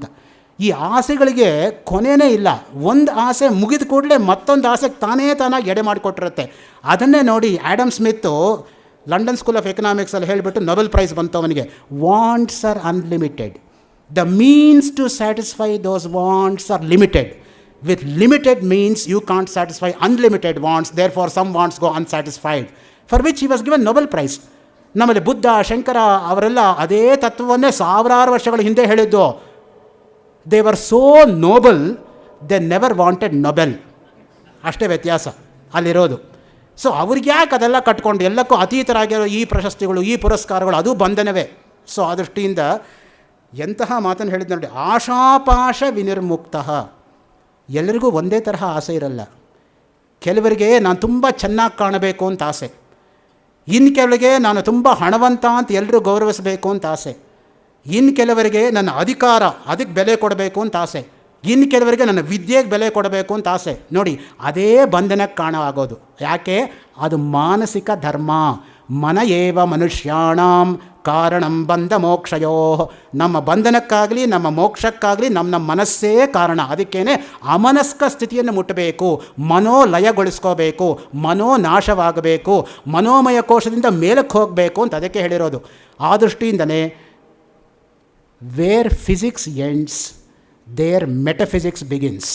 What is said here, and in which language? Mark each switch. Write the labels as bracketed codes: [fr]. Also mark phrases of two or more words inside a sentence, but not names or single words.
[kn] ಈ ಆಸೆಗಳಿಗೆ ಕೊನೆಯೇ ಇಲ್ಲ. ಒಂದು ಆಸೆ ಮುಗಿದ ಕೂಡಲೇ ಮತ್ತೊಂದು ಆಸೆಗೆ ತಾನಾಗಿ ಎಡೆ ಮಾಡಿಕೊಟ್ಟಿರುತ್ತೆ. ಅದನ್ನೇ ನೋಡಿ, ಆ್ಯಡಮ್ ಸ್ಮಿತ್ತು ಲಂಡನ್ ಸ್ಕೂಲ್ ಆಫ್ ಎಕನಾಮಿಕ್ಸಲ್ಲಿ ಹೇಳಿಬಿಟ್ಟು [en] Nobel Prize [kn] ಬಂತು ಅವನಿಗೆ. [en] Wants are unlimited, the means to satisfy those wants are limited. With limited means you can't satisfy unlimited wants, therefore some wants go unsatisfied, for which he was given Nobel Prize. [kn] ನಮ್ಮಲ್ಲಿ ಬುದ್ಧ, ಶಂಕರ ಅವರೆಲ್ಲ ಅದೇ ತತ್ವವನ್ನೇ ಸಾವಿರಾರು ವರ್ಷಗಳ ಹಿಂದೆ ಹೇಳಿದ್ದು. [en] They were so noble, they never wanted Nobel. [kn] ಅಷ್ಟೇ ವ್ಯತ್ಯಾಸ ಅಲ್ಲಿರೋದು. ಸೊ ಅವ್ರಿಗೆ ಯಾಕೆ ಅದೆಲ್ಲ ಕಟ್ಕೊಂಡು ಎಲ್ಲಕ್ಕೂ ಅತೀತರಾಗಿರೋ ಈ ಪ್ರಶಸ್ತಿಗಳು, ಈ ಪುರಸ್ಕಾರಗಳು, ಅದು ಬಂಧನವೇ. ಸೊ ಆ ದೃಷ್ಟಿಯಿಂದ ಎಂತಹ ಮಾತನ್ನು ಹೇಳಿದ್ದು ನೋಡಿ, [sa] ಆಶಾಪಾಶ ವಿನಿರ್ಮುಕ್ತ. [kn] ಎಲ್ಲರಿಗೂ ಒಂದೇ ತರಹ ಆಸೆ ಇರಲ್ಲ. ಕೆಲವರಿಗೆ ನಾನು ತುಂಬ ಚೆನ್ನಾಗಿ ಕಾಣಬೇಕು ಅಂತ ಆಸೆ, ಇನ್ನು ಕೆಲವರಿಗೆ ನಾನು ತುಂಬ ಹಣವಂತ ಅಂತ ಎಲ್ಲರೂ ಗೌರವಿಸಬೇಕು ಅಂತ ಆಸೆ, ಇನ್ನು ಕೆಲವರಿಗೆ ನನ್ನ ಅಧಿಕಾರ ಅದಕ್ಕೆ ಬೆಲೆ ಕೊಡಬೇಕು ಅಂತ ಆಸೆ, ಇನ್ನು ಕೆಲವರಿಗೆ ನನ್ನ ವಿದ್ಯೆಗೆ ಬೆಲೆ ಕೊಡಬೇಕು ಅಂತ ಆಸೆ. ನೋಡಿ, ಅದೇ ಬಂಧನಕ್ಕೆ ಕಾರಣ ಆಗೋದು. ಯಾಕೆ? ಅದು ಮಾನಸಿಕ ಧರ್ಮ. [sa] ಮನ ಏವ ಮನುಷ್ಯಾಣಂ ಕಾರಣಂ ಬಂಧ ಮೋಕ್ಷಯೋ. [kn] ನಮ್ಮ ಬಂಧನಕ್ಕಾಗಲಿ ನಮ್ಮ ಮೋಕ್ಷಕ್ಕಾಗಲಿ ನಮ್ಮ ಮನಸ್ಸೇ ಕಾರಣ. ಅದಕ್ಕೇನೆ ಅಮನಸ್ಕ ಸ್ಥಿತಿಯನ್ನು ಮುಟ್ಟಬೇಕು, ಮನೋಲಯಗೊಳಿಸ್ಕೋಬೇಕು, ಮನೋನಾಶವಾಗಬೇಕು, ಮನೋಮಯ ಕೋಶದಿಂದ ಮೇಲಕ್ಕೆ ಹೋಗಬೇಕು ಅಂತ ಅದಕ್ಕೆ ಹೇಳಿರೋದು. ಆ ದೃಷ್ಟಿಯಿಂದಲೇ [en] where physics ends there metaphysics begins.